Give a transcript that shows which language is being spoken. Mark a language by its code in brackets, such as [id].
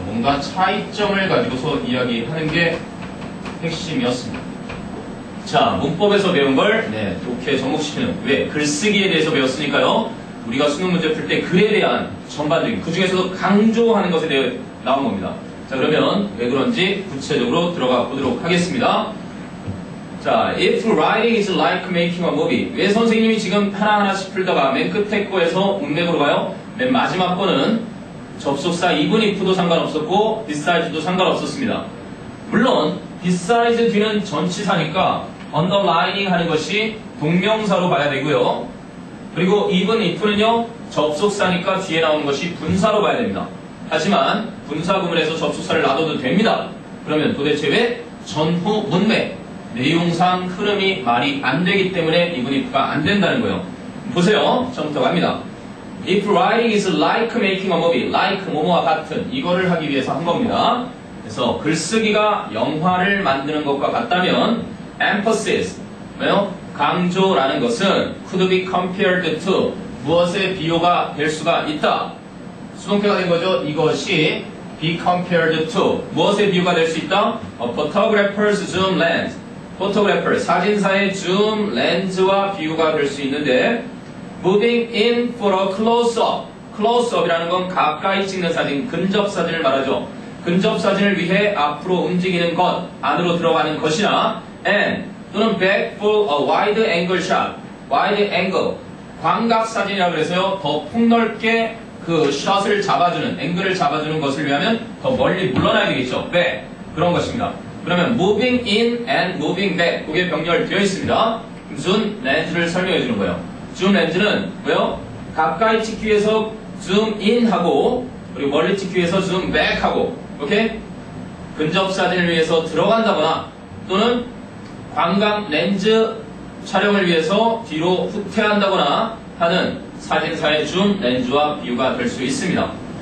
[ko] 뭔가 차이점을 가지고서 이야기하는 게 핵심이었습니다. 자, 문법에서 배운 걸 독해 접목시키는 왜? 글쓰기에 대해서 배웠으니까요. 우리가 수능 문제 풀 때 글에 대한 전반적인 그 중에서도 강조하는 것에 대해 나온 겁니다. 자, 그러면 왜 그런지 구체적으로 들어가 보도록 하겠습니다. [en] 자, if writing is like making a movie. [ko] 왜 선생님이 지금 하나하나씩 풀다가 맨 끝에 거에서 문맥으로 가요? 맨 마지막 거는 접속사 even if도 상관없었고 beside도 상관없었습니다. 물론 besides 뒤는 전치사니까 underlining 하는 것이 동명사로 봐야 되고요. 그리고 even if는요, 접속사니까 뒤에 나오는 것이 분사로 봐야 됩니다. 하지만 분사 구문에서 접속사를 놔둬도 됩니다. 그러면 도대체 왜 전후 문맥, 내용상 흐름이 말이 안 되기 때문에 even if가 안 된다는 거예요. 보세요. 처음부터 갑니다. [en] If writing is like making a movie, like [ko] 뭐뭐와 같은 이거를 하기 위해서 한 겁니다. 그래서 글쓰기가 영화를 만드는 것과 같다면 emphasis, 뭐요? 강조라는 것은 [en] could be compared to [ko] 무엇의 비교가 될 수가 있다. 수동태가 된 거죠. 이것이 [en] be compared to [ko] 무엇의 비교가 될 수 있다? [en] A photographer's zoom lens. photographer, [ko] 사진사의 zoom 렌즈와 비교가 될 수 있는데 [en] moving in for a close-up. [ko] close-up이라는 건 가까이 찍는 사진, 근접 사진을 말하죠. 근접 사진을 위해 앞으로 움직이는 것, 안으로 들어가는 것이나 and 또는 [en] back for a wide angle shot. wide angle. [ko] 광각 사진이라고 그래서요. 더 폭넓게 그 샷을 잡아주는, 앵글을 잡아주는 것을 위하면 더 멀리 물러나야 되겠죠. back. 그런 것입니다. [en] 그러면 moving in and moving back. [ko] 그게 병렬되어 있습니다. zoom 렌즈를 설명해 주는 거예요. zoom 렌즈는 뭐요? 가까이 찍기 위해서 zoom in 하고 그리고 멀리 찍기 위해서 zoom back 하고 오케이? 근접 사진을 위해서 들어간다거나 또는 광각 렌즈 촬영을 위해서 뒤로 후퇴한다거나 하는 사진사의 줌 렌즈와 비유가 될 수 있습니다.